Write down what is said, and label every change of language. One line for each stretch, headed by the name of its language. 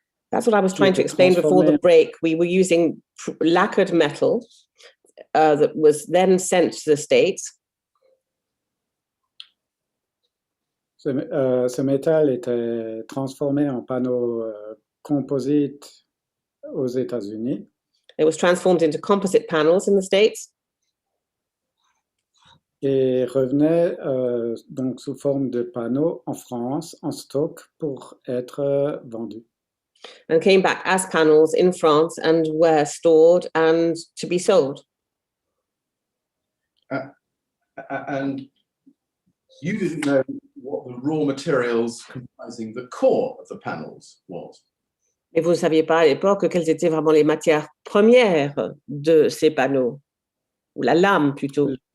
English: That's what I was trying to explain before the break. We were using lacquered metal that was then sent to the States.
French: Ce métal était transformé en panneaux composites aux États-Unis.
English: It was transformed into composite panels in the States.
French: Et revenait donc sous forme de panneaux en France, en stock, pour être vendus.
English: And came back as panels in France and were stored and to be sold. And you didn't know what the raw materials comprising the core of the panels was.
French: Et vous ne saviez pas à l'époque quelles étaient vraiment les matières premières de ces panneaux, ou la lame plutôt.